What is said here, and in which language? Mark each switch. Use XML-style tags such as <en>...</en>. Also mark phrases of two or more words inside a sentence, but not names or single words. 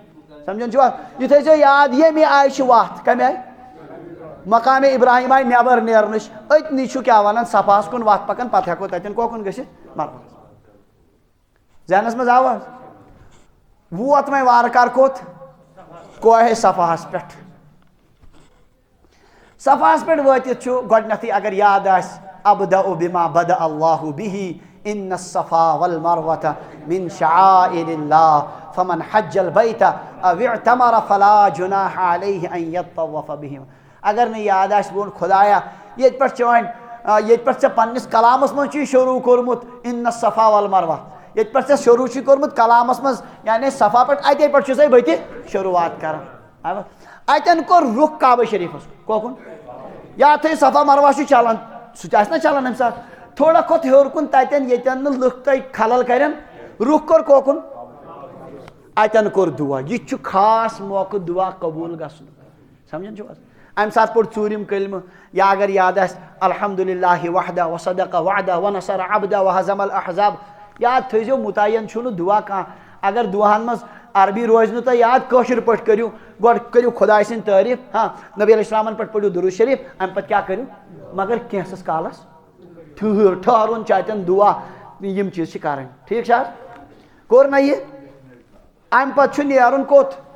<ks>سمجھان چھُوا یہِ تھٲیزیو یاد ییٚمہِ آیہِ چھِ وتھ کمہِ آیہِ مقام ابراہیم آیہِ نٮ۪بر نیرنٕچ أتنی چھُ کیٛاہ ونان صفاہس کُن وتھ پکان پتہٕ ہٮ۪کو تتٮ۪ن کوکُن گٔژھِتھ مروہ. ذہنس منٛز آوا ووت وۄنۍ وارٕ کارٕ کوٚت کوہِ صفاہس پٮ۪ٹھ. صفاہس پٮ۪ٹھ وٲتِتھ چھُ گۄڈنٮ۪تھٕے اگر یاد آسہِ</ks> <ar>ابدأ بما بدأ اللہ به ان الصفا والمروة من شعائر الله فمن حج البيت او اعتمر فلا جناح عليه ان يطوف بهما.</ar> <ks>اگر نہٕ یاد آسہِ بہٕ ووٚن خدایا ییٚتہِ پٮ۪ٹھ چھِ وۄنۍ ییٚتہِ پٮ۪ٹھ ژےٚ پننِس کلامس منٛز چھُے شروٗع کوٚرمُت</ks> <ar>ان الصفا والمروة</ar> <ks>ییٚتہِ پٮ۪ٹھ ژےٚ شروٗع چھُے کوٚرمُت کلامس منٛز یعنی صفا پٮ۪ٹھ اتے پٮ۪ٹھ چھُسے بہٕ تہِ شروعات کران. اتن کور رخ کعبہ شریفس کوکن یا تھے صفا مروہ چلان سہ نا چلان امہ سات تھوڑا کھوت ہیور کن تتن یتن لُکھ تہ خلل کرن رخ کور کوکن اتن کور دعا یہ خاص موقع دعا قبول گژھن سمجھان چھو امہ سات پوٚر ژوٗرِم کلمہ یا اگر یاد آسہِ الحمدللہ</ks> <ar>وحدہ وصدق وعدہ ونصر عبدہ وہزم الاحزاب</ar> <ks>یاد تھٲیزیو متعین چھُنہٕ دعا کانٛہہ اگر دعاہن منٛز عربی روزِ نہٕ تۄہہِ یاد کٲشِر پٲٹھۍ کٔرِو گۄڈٕ کٔرِو خۄداے سٕنٛدۍ تعریٖف ہاں نبی علیہ السلامن پٮ۪ٹھ پٔرِو درود شریف امہِ پتہٕ کیٛاہ کٔرِو مگر کینٛژھس کالس ٹھہرُن چھُ اتٮ۪ن دعا یِم چیٖز چھِ کرٕنۍ ٹھیٖک چھا حظ کوٚر نا یہِ امہِ پتہٕ چھُ نیرُن کوٚت</ks>